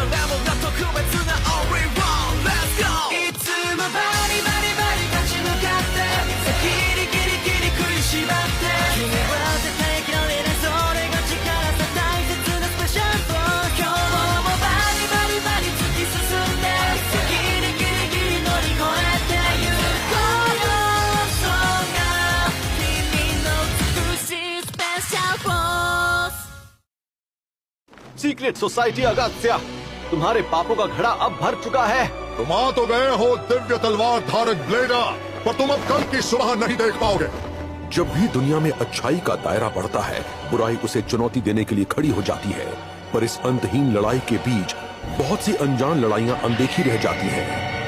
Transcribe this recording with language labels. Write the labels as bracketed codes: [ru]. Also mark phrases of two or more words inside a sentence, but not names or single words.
[ja] もが特別な [en] Only One Let's go [ja] いつもバリバリバリ立ち向かってギリギリギリ食いしばって君は絶対嫌われないそれが力さ大切なスペシャルフォー今日もバリバリバリ突き進んでギリギリギリ乗り越えてゆこうよそうが君の美しいスペシャルフォース [hi] सीक्रेट सोसाइटी अगस्त्या, तुम्हारे पापों का घड़ा अब भर चुका है। तुम आ तो गए हो दिव्य तलवार धारक ब्लेडा, पर तुम अब कल की सुबह नहीं देख पाओगे। जब भी दुनिया में अच्छाई का दायरा बढ़ता है, बुराई उसे चुनौती देने के लिए खड़ी हो जाती है। पर इस अंतहीन लड़ाई के बीच बहुत सी अनजान लड़ाइयां अनदेखी रह जाती हैं।